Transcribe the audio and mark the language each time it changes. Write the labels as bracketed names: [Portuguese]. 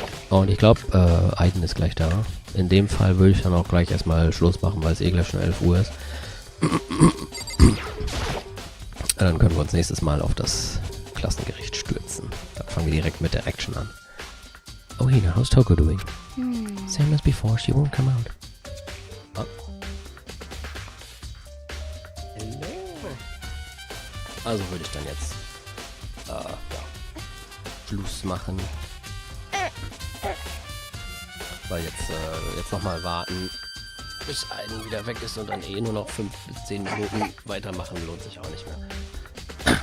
[German] Oh, und ich glaube, Aiden ist gleich da. In dem Fall würde ich dann auch gleich erstmal Schluss machen, weil es eh gleich schon 11 Uhr ist. Dann können wir uns nächstes Mal auf das Klassengericht stürzen. Dann fangen wir direkt mit der Action an. [English] Oh, Hina, how's Toko doing? Same as before, she won't come out. Oh. [German] Also würde ich dann jetzt Schluss machen. Weil jetzt nochmal warten, bis Aiden wieder weg ist und dann eh nur noch 5 bis 10 Minuten weitermachen, lohnt sich auch nicht mehr.